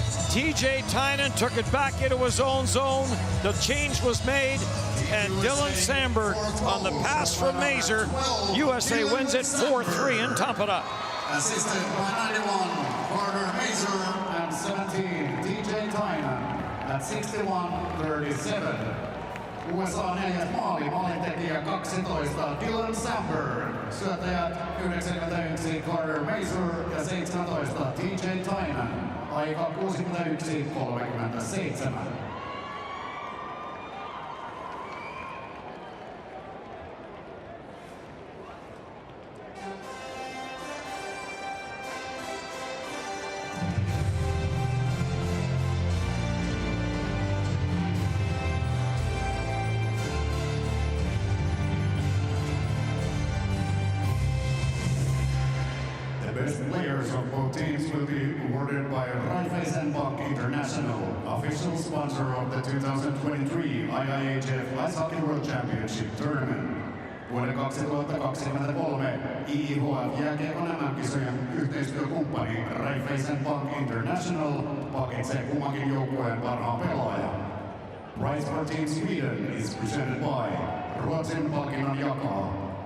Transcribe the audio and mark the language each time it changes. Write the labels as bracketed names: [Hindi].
[English] TJ Tynan took it back into his own zone. The change was made, and Dylan Sandberg on the pass from Mazur. USA wins it 4-3 in Tampere. Assisted by 91, Carter Mazur, and 17, TJ Tynan. At 61-37. USA 4. [Finnish] maali, maalintekijä 12, Dylan Sandberg. Syöttäjät 91, Carter Mazur ja 17, TJ Tynan. Aika 61-37. [English] Players of both teams will be awarded by Raiffeisen Bank International, official sponsor of the 2023 IIHF Ice Hockey World Championship Tournament. [Finnish] Vuoden 2023 IIHF jääkiekon MM-kisojen yhteistyökumppani Raiffeisen Bank International palkitsee kummankin joukkueen parhaan pelaajan. [English] Prize for Team Sweden is presented by [Finnish] Ruotsin palkinnon jakaa